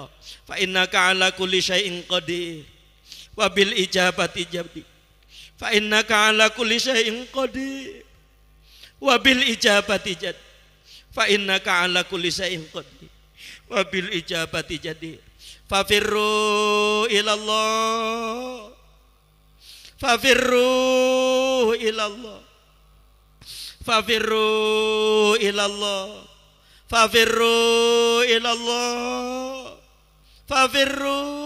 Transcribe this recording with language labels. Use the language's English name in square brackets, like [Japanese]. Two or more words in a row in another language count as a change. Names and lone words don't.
[Arabic] فإنك على كل شيء قدير وبالإجابة جدير. فإنك على كل شيء قدير وبالإجابة جدير. فإنك على كل شيء قدير وبالإجابة جدير. ففروا إلى الله ففروا إلى الله ففروا إلى الله ففروا إلى الله ففروا